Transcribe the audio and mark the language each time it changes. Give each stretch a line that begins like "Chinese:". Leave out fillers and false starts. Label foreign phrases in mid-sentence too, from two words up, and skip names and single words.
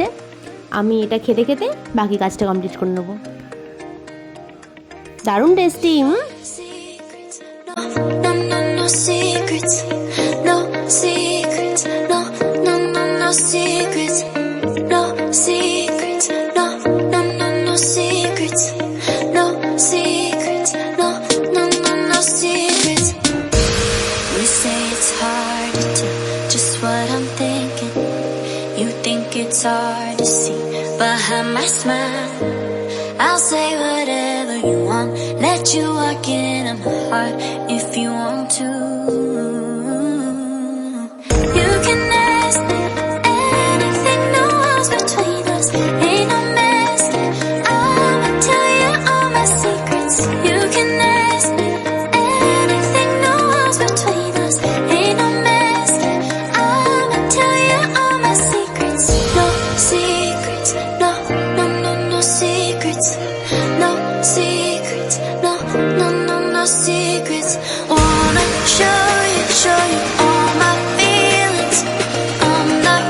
Bangla: আমি এটা খেতে খেতে বাকি কাজটা কমপ্লিট করে নেবো। দারুণ টেস্টি।
English: Secrets, no secrets, no, no, no, no secrets, no secrets, no, no, no, no secrets, no secrets, no, no, no, no secrets. You say it's hard to do just what I'm thinking. You think it's hard to see behind my smile. I'll say whatever you want, let you walk into my heart if you want to. You can ask anything, no walls between us, ain't no mess. I'ma tell you all my secrets. You can ask anything, no walls between us, ain't no mess. I'ma tell you all my secrets. No secrets, no, no, no, no secrets. No secrets, no, no, no, no secrets. Wanna show you all my feelings. I'm